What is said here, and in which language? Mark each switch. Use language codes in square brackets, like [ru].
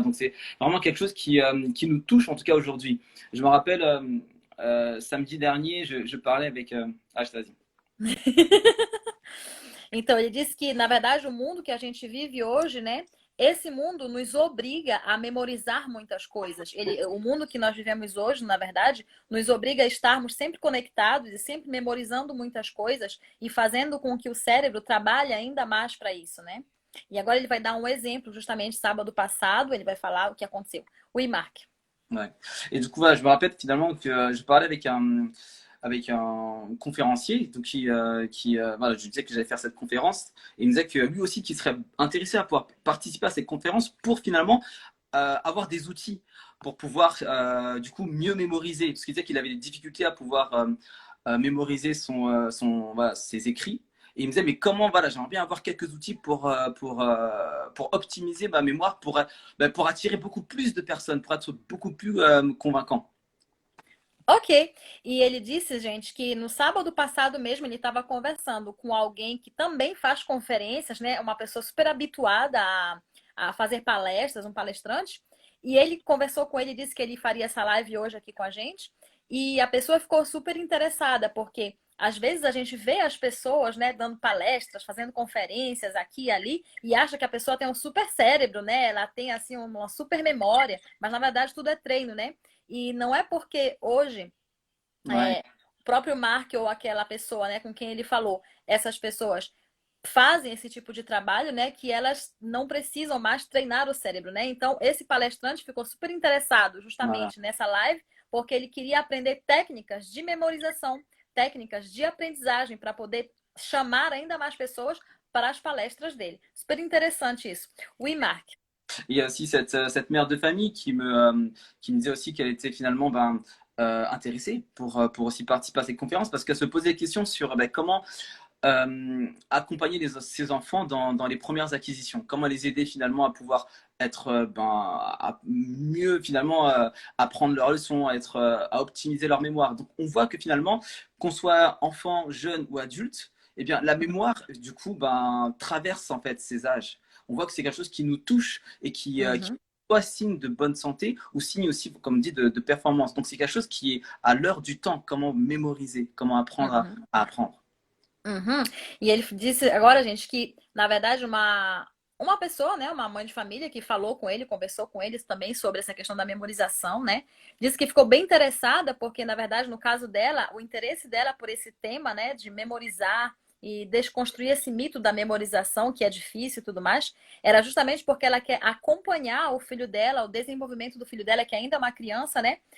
[fr] Donc c'est vraiment quelque chose qui nous touche en tout cas aujourd'hui. Je me rappelle samedi dernier, je parlais avec... vas-y. [pt] Então, ele disse que, na verdade, o mundo que a gente vive hoje, né? Esse mundo nos obriga a memorizar muitas coisas. O mundo que nós vivemos hoje, na verdade, nos obriga a estarmos sempre conectados e sempre memorizando muitas coisas e fazendo com que o cérebro trabalhe ainda mais para isso, né? E agora ele vai dar um exemplo, justamente sábado passado, ele vai falar o que aconteceu. [fr] Oui, Marc. Ouais. Et du coup, voilà, je me rappelle finalement que je parlais avec avec un conférencier donc voilà, je lui disais que j'allais faire cette conférence et il me disait que lui aussi qui serait intéressé à pouvoir participer à cette conférence pour finalement avoir des outils pour pouvoir du coup mieux mémoriser parce qu'il disait qu'il avait des difficultés à pouvoir mémoriser voilà, ses écrits. Et il me disait, mais comment, voilà, j'aimerais bien avoir quelques outils pour optimiser ma mémoire, pour attirer beaucoup plus de personnes, pour être beaucoup plus convaincant. Ok. [pt] E ele disse, gente, que no sábado passado mesmo ele estava conversando com alguém que também faz conferências, né? Uma pessoa super habituada a fazer palestras, um palestrante. E ele conversou com ele, disse que ele faria essa live hoje aqui com a gente. E a pessoa ficou super interessada, porque às vezes a gente vê as pessoas, né, dando palestras, fazendo conferências aqui e ali, e acha que a pessoa tem um super cérebro, né? Ela tem assim uma super memória, mas na verdade tudo é treino, né? E não é porque hoje [fr] Ouais, [pt] o próprio Mark ou aquela pessoa, né, com quem ele falou, essas pessoas fazem esse tipo de trabalho, né, que elas não precisam mais treinar o cérebro, né? Então, esse palestrante ficou super interessado [fr] voilà. [pt] justamente nessa live, porque ele queria aprender técnicas de memorização, técnicas de aprendizagem para poder chamar ainda mais pessoas para as palestras dele. Super interessante isso. [fr] Oui, Mark. Il y a aussi cette mère de famille qui me disait aussi qu'elle était finalement intéressée pour aussi participer à cette conférence parce qu'elle se posait des questions sur comment accompagner ses enfants dans les premières acquisitions, comment les aider finalement à pouvoir être à mieux finalement apprendre leurs leçons, à optimiser leur mémoire. Donc on voit que finalement, qu'on soit enfant, jeune ou adulte, eh bien la mémoire du coup traverse en fait ces âges. On voit que c'est quelque chose qui nous touche et qui Uhum, soit signe de bonne santé ou signe aussi, comme dit, de performance. Donc c'est quelque chose qui est à l'heure du temps, comment mémoriser, comment apprendre uhum. à apprendre. Uhum. [pt] E ele disse agora, gente, que na verdade uma pessoa, né, uma mãe de família que falou com ele, conversou com eles também sobre essa questão da memorização, né? Disse que ficou bem interessada porque na verdade no caso dela, o interesse dela por esse tema, né, de memorizar e desconstruir esse mito da memorização, que é difícil e tudo mais, era justamente porque ela quer acompanhar o filho dela, o desenvolvimento do filho dela, que ainda é uma criança, né?